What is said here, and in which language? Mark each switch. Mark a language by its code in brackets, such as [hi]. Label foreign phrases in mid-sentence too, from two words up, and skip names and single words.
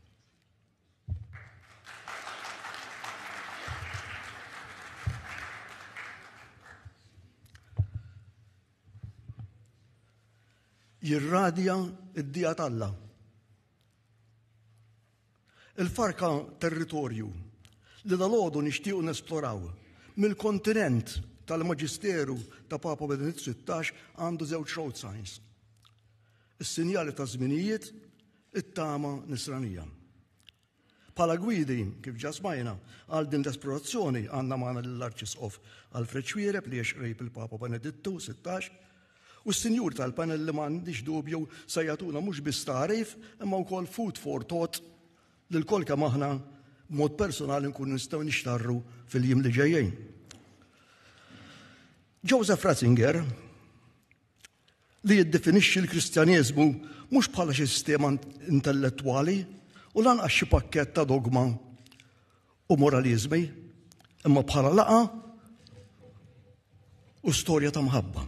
[mt] Jirradja id-dija tal-Alla. Il-farka territorju li dal-għodu nixtiequ nesploraw mill-kontinent tal-Maġisteru ta' Papa Benedittu 16 għandu żewġ [en] road signs. [mt] Is-sinjali ta' żminijiet, it-tama nisranija. Bħala gwidi, kif ġa smajna, għal din l-esplorazzjoni għandna magħna l-Arċisqof Alfred Xwireb li jexqrejb il-Papa Benedittu 16 u s-sinjur tal-panel li m'għandix dubju se jagħtuna mhux biss tarif imma wkoll [en] food for thought [mt] lil kol kemm aħna b'mod personali nkunu nistgħu nixtarru fil-jiem li ġejjin. Joseph Ratzinger li jiddefinixxi l-Kristjaneżmu mhux bħala xi sistema intellettwali u lanqas xi pakkett ta' dogma u moraliżmi, imma bħala laqa u storja ta' mħabba.